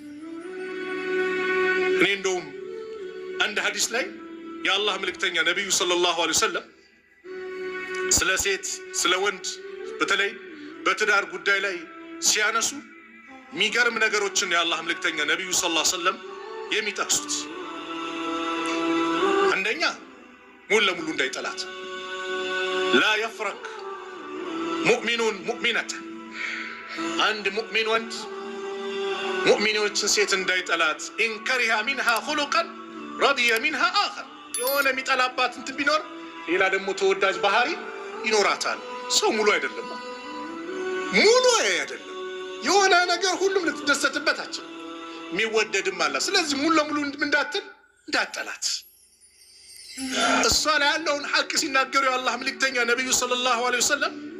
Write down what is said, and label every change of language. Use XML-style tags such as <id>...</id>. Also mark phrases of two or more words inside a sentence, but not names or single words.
<am>እኔ እንደውም አንድ ሐዲስ ላይ የአላህ መልእክተኛ ነብዩ</am> <ar>صلى الله عليه وسلم</ar> <am>ስለ ሴት ስለ ወንድ በተለይ በትዳር ጉዳይ ላይ ሲያነሱ የሚገርም ነገሮችን የአላህ መልእክተኛ ነብዩ</am> <ar>صلى الله عليه وسلم</ar> <am>የሚጠቅሱት አንደኛ ሙሉ ለሙሉ እንዳይጠላት</am> <ar>لا يفرق مؤمن مؤمنة</ar> <am>አንድ ሙእሚን ወንድ ሙእሚኖችን ሴት እንዳይጠላት</am> <ar>إن كره منها خلقا رضي منها آخر</ar> <am>የሆነ የሚጠላባት እንትን ቢኖር ሌላ ደግሞ ተወዳጅ ባህሪ ይኖራታል ሰው ሙሉ አይደለም የሆነ ነገር ሁሉም ልትደሰትበታቸው የሚወደድም አለ ስለዚህ ሙሉ ለሙሉ እንዳትጠላት እሷ ላይ ያለውን ሐቅ ሲናገሩ የአላህ መልእክተኛ ነብዩ</am> <ar>صلى الله عليه وسلم</ar>